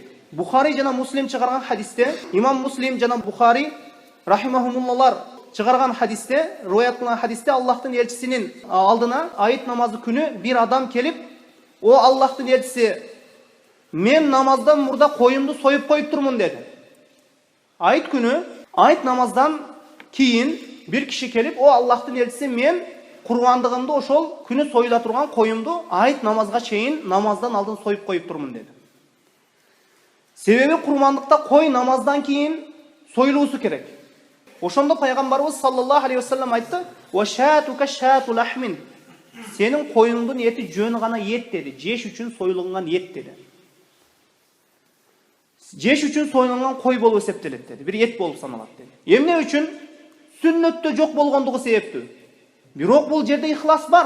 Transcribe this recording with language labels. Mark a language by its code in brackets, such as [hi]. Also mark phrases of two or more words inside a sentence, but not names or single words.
[ky] Бухари жана Муслим чыгарган хадисте, имам Муслим жана Бухари рахимахумуллалар чыгарган хадисте, риваят кылган хадисте Аллахтын элчисинин алдына айт намазы күнү бир адам келип, "О Аллахтын элчиси, мен намаздан мурда коюмду союп коюп турмун" деди. Айт күнү Айт намаздан кейін бир киши келип, "О Аллахтын элчиси, мен курбандыгымды ошол күнү союла турган коюмду айт намазга чейин намаздан алдын союп коюп турмун" dedi. Себеби курбандыкта кой намаздан кийин союлуусу керек. Ошондо пайгамбарыбыз [ar] صلى الله عليه وسلم [ky] айтты: [ar] "وشاتك شاة لحم." [ky] Сенин коюңдун эти жөн гана эт dedi. Жеш үчүн союлган эт dedi. Жеш үчүн союлган кой болуп эсептелет dedi. Бир эт болуп саналат dedi. Эмне үчүн? Сүннөттө жок болгондугу себептүү. Бирок бул жерде ихлас бар.